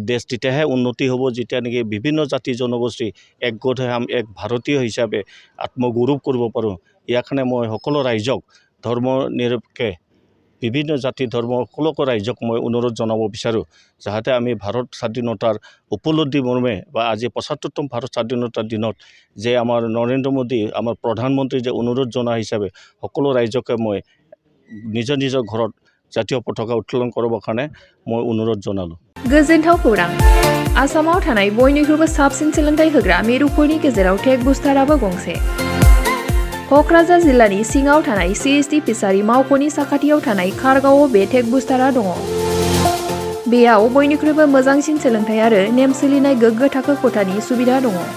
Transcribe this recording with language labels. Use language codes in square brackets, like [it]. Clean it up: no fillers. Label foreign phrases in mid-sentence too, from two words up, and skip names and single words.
[as] দেশ তেতিয়াহে উন্নতি হ'ব যেতিয়া নেকি বিভিন্ন জাতি জনগোষ্ঠী একগোট হৈ আমি এক ভাৰতীয় হিচাপে আত্মগৌৰৱ কৰিব পাৰোঁ ইয়াৰ কাৰণে মই সকলো ৰাইজক ধৰ্ম নিৰপেক্ষে বিভিন্ন জাতি ধৰ্ম সকলো ৰাইজক মই অনুৰোধ জনাব বিচাৰোঁ যাতে আমি ভাৰত স্বাধীনতাৰ উপলব্ধি মৰ্মে বা আজি ৭৫তম ভাৰত স্বাধীনতাৰ দিনত যে আমাৰ নৰেন্দ্ৰ মোদী আমাৰ প্ৰধানমন্ত্ৰী যে অনুৰোধ জনোৱা হিচাপে সকলো ৰাইজকে মই নিজৰ নিজৰ ঘৰত জাতীয় পতাকা উত্তোলন কৰিবৰ কাৰণে মই অনুৰোধ জনালোঁ [brx] गोजोनथाव खौरां आसामाव थानाय बयनिख्रुइबो साबसिन सोलोंथाइ होग्रा मिरुफोरनि गेजेराव टेक बुस्टाराबो गंसे क'क्राझार जिल्लानि सिङाव थानाय CST फिसारि मावख'नि साखाथियाव थानाय खारगावआव बे टेक बुस्टारा दङ बेयाव बयनिख्रुइबो मोजांसिन सोलोंथाइ आरो नेम सोलिनाय गोग्गो थाखो खथानि सुबिदा दङ